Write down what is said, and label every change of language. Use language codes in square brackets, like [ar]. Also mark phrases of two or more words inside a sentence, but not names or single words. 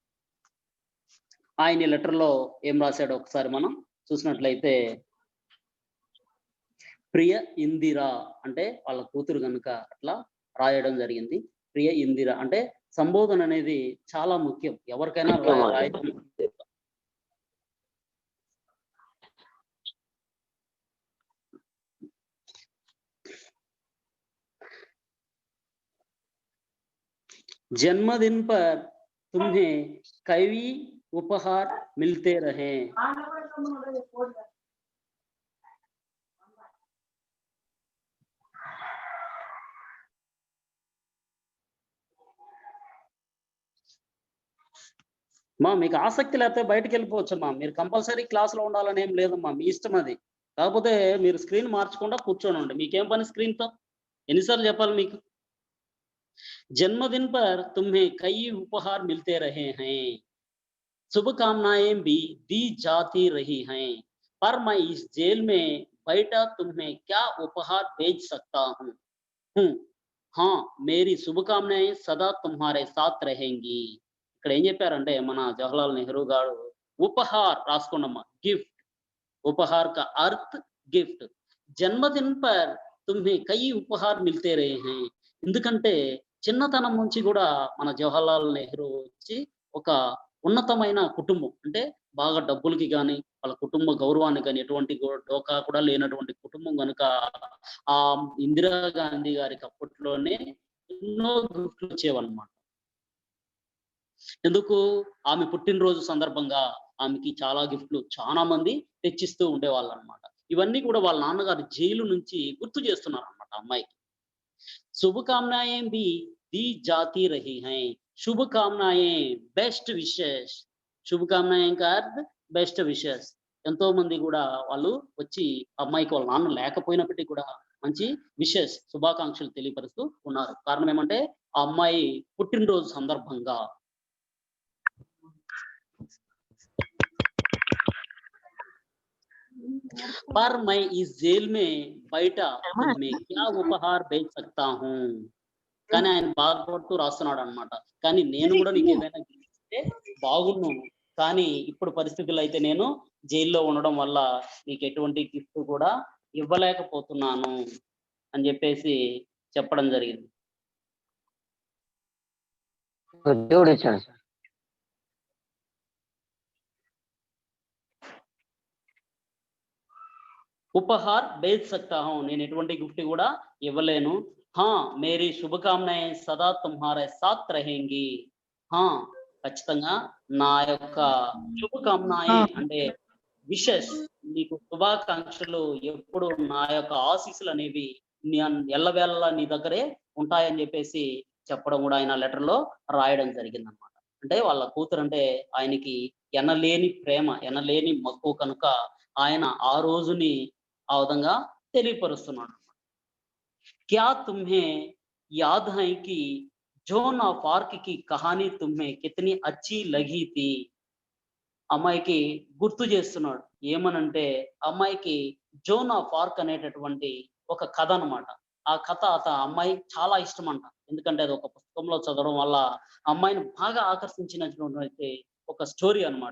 [te] ఆయన లెటర్లో ఏం రాశాడో ఒకసారి మనం చూసినట్లయితే, ప్రియ ఇందిరా అంటే వాళ్ళ కూతురు కనుక అట్లా రాయడం జరిగింది. ప్రియ ఇందిర అంటే సంబోధన అనేది చాలా ముఖ్యం ఎవరికైనా రాయడం. [hi] जन्मदिन पर तुम्हें कई उपहार मिलते रहे। [te] మా మీకు ఆసక్తి లేకపోతే బయటకు వెళ్ళిపోవచ్చమ్మా. మీరు [en] compulsory classలో [te] ఉండాలని ఏం లేదమ్మా, మీ ఇష్టం అది. కాకపోతే మీరు స్క్రీన్ మార్చకుండా కూర్చోనండి. మీకేం పని స్క్రీన్తో? ఎన్నిసార్లు చెప్పాలి మీకు? [hi] जन्मदिन पर तुम्हें कई उपहार मिलते रहे हैं, शुभकामनाएं भी दी जाती रही हैं, पर मैं इस जेल में बैठा तुम्हें क्या उपहार भेज सकता हूँ। हाँ, मेरी शुभकामनाएं सदा तुम्हारे साथ रहेंगी। [te] ఇక్కడ ఏం చెప్పారంటే మన జవహర్లాల్ నెహ్రూ గారు ఉపహార్ రాసుకోండమ్మా, గిఫ్ట్. [hi] उपहार का अर्थ గిఫ్ట్. जन्मदिन पर तुम्हें कई उपहार मिलते रहे है. [te] ఎందుకంటే చిన్నతనం నుంచి కూడా మన జవహర్లాల్ నెహ్రూ వచ్చి ఒక ఉన్నతమైన కుటుంబం, అంటే బాగా డబ్బులకి కానీ వాళ్ళ కుటుంబ గౌరవానికి కానీ ఎటువంటి డోకా కూడా లేనటువంటి కుటుంబం కనుక ఆ ఇందిరా గాంధీ గారికి అప్పట్లోనే ఎన్నో గిఫ్ట్లు వచ్చేవన్నమాట. ఎందుకు? ఆమె పుట్టినరోజు సందర్భంగా ఆమెకి చాలా గిఫ్ట్లు చాలా మంది తెచ్చిస్తూ ఉండేవాళ్ళు అనమాట. ఇవన్నీ కూడా వాళ్ళ నాన్నగారు జైలు నుంచి గుర్తు చేస్తున్నారు అనమాట అమ్మాయికి. [hi] शुभकामनाएं भी दी जाती रही हैं, शुभकामनाएं [en] best wishes. [hi] शुभकामनाएं का अर्थ [en] best wishes. [te] ఎంతో మంది కూడా వాళ్ళు వచ్చి అమ్మాయికి వాళ్ళ నాన్న లేకపోయినప్పటికీ కూడా మంచి విషెస్, శుభాకాంక్షలు తెలియపరుస్తూ ఉన్నారు. కారణం ఏమంటే ఆ అమ్మాయి పుట్టినరోజు సందర్భంగా. [hi] पर मैं इस जेल में बैठा तुम्हें क्या उपहार भेज सकता हूँ. [te] కానీ ఆయన బాధపడుతూ రాస్తున్నాడు అనమాట. కానీ నేను కూడా నీకు ఏదైనా ఇస్తే బాగుండు, కానీ ఇప్పుడు పరిస్థితుల్లో అయితే నేను జైల్లో ఉండడం వల్ల నీకు ఎటువంటి గిఫ్ట్ కూడా ఇవ్వలేకపోతున్నాను అని చెప్పేసి చెప్పడం జరిగింది. దేవుడు వచ్చాడు సార్. [hi] उपहार बेच सकता हूँ, [te] నేను ఎటువంటి గిఫ్ట్ కూడా ఇవ్వలేను. [hi] हाँ, मेरी शुभकामनाएं सदा तुम्हारे साथ रहेंगी. హా, [te] ఖచ్చితంగా నా యొక్క శుభకామనాయే అంటే విషెస్, నీకు శుభాకాంక్షలు ఎప్పుడు నా యొక్క ఆశీస్సులు అనేవి ఎల్లవేళలా నీ దగ్గరే ఉంటాయని చెప్పేసి చెప్పడం కూడా ఆయన లెటర్లో రాయడం జరిగింది అనమాట. అంటే వాళ్ళ కూతురు అంటే ఆయనకి ఎనలేని ప్రేమ, ఎనలేని మక్కువ కనుక ఆయన ఆ రోజుని ఆ విధంగా తెలియపరుస్తున్నాడు. [hi] क्या तुम्हें याद है कि जोन ऑफ आर्क की कहानी तुम्हें कितनी अच्छी लगी थी. [te] అమ్మాయికి గుర్తు చేస్తున్నాడు. ఏమనంటే అమ్మాయికి జోన్ ఆఫ్ ఆర్క్ అనేటటువంటి ఒక కథ అనమాట. ఆ కథ అమ్మాయి చాలా ఇష్టం అంట. ఎందుకంటే అది ఒక పుస్తకంలో చదవడం వల్ల అమ్మాయిని బాగా ఆకర్షించినటువంటి ఒక స్టోరీ అనమాట.